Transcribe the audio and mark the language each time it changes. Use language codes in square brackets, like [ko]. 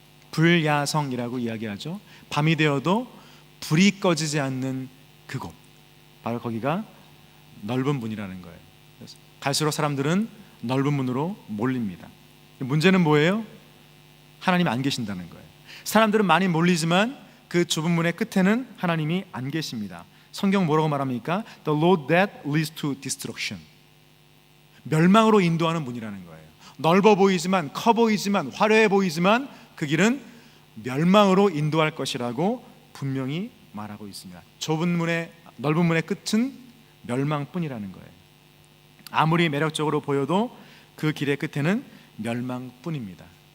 [ko] 불야성이라고 이야기하죠. 밤이 되어도 불이 꺼지지 않는 그곳, 바로 거기가 넓은 문이라는 거예요. 갈수록 사람들은 넓은 문으로 몰립니다. 문제는 뭐예요? 하나님이 안 계신다는 거예요. 사람들은 많이 몰리지만 그 좁은 문의 끝에는 하나님이 안 계십니다. 성경 뭐라고 말합니까? [en] The road that leads to destruction. [ko] 멸망으로 인도하는 문이라는 거예요. 넓어 보이지만, 커 보이지만, 화려해 보이지만 그 길은 멸망으로 인도할 것이라고 분명히 말하고 있습니다. 좁은 문의, 넓은 문의 끝은 멸망뿐이라는 거예요. 아무리 매력적으로 보여도 그 길의 끝에는 멸망뿐입니다.